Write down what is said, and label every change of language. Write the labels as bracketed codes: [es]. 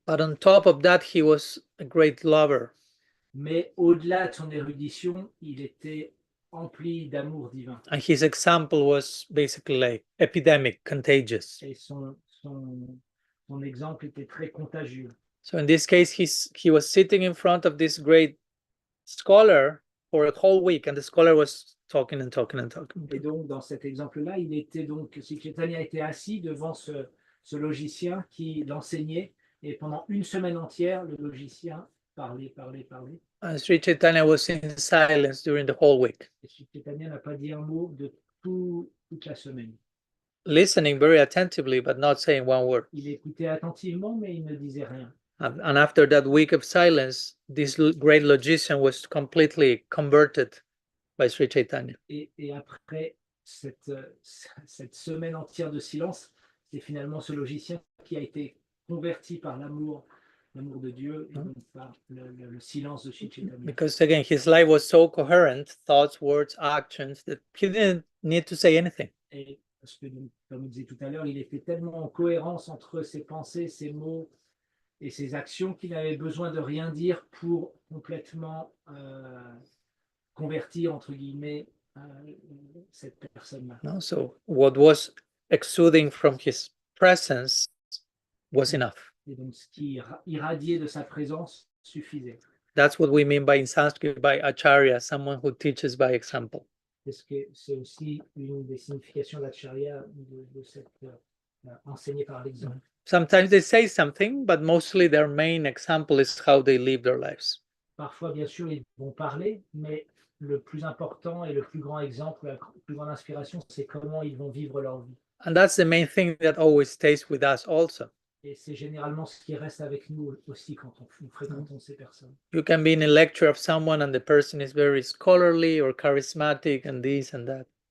[en] But on top of that, he was a great lover. [fr] Mais au-delà de son érudition, il était empli d'amour divin. [en] And his example was basically like epidemic, contagious. [fr] Et son exemple était très contagieux. [en] So in this case, he was sitting in front of this great scholar for a whole week, and the scholar was talking and talking and talking. [fr] Et donc, dans cet exemple-là, Sri Chaitanya était assis devant ce logicien qui l'enseignait, et pendant une semaine entière, le logicien parlait. [en] And Sri Chaitanya was in silence during the whole week. [fr] Et Sri Chaitanya n'a pas dit un mot de toute la semaine. [en] Listening very attentively, but not saying one word. [fr] Il écoutait attentivement, mais il ne disait rien. [en] And after that week of silence, this great logician was completely converted by Sri Chaitanya. [fr] Et après cette semaine entière de silence, c'est finalement ce logicien qui a été converti par l'amour de Dieu et donc par le silence de Sri Chaitanya. [en] Because again, his life was so coherent, thoughts, words, actions, that he didn't need to say anything. [fr] Et parce que, comme on disait tout à l'heure, il était tellement en cohérence entre ses pensées, ses mots et ses actions qu'il n'avait besoin de rien dire pour complètement convertir, entre guillemets, cette personne-là. [en] No? So what was exuding from his presence was enough. [fr] Et donc, ce qui irradiait de sa présence suffisait. [en] That's what we mean by in Sanskrit by acharya, someone who teaches by example. [fr] Est-ce que c'est aussi une des significations de l'acharya, de cette enseigné par l'exemple? [en] Sometimes they say something, but mostly their main example is how they live their lives. [fr] Parfois, bien sûr, ils vont parler, mais le plus important et le plus grand exemple, la plus grande inspiration, c'est comment ils vont vivre leur vie. [en] And that's the main thing that always stays with us also. [fr] Et c'est généralement ce qui reste avec nous aussi quand nous fréquentons ces personnes. [en] You can be in a lecture of someone and the person is very scholarly or charismatic and this and that.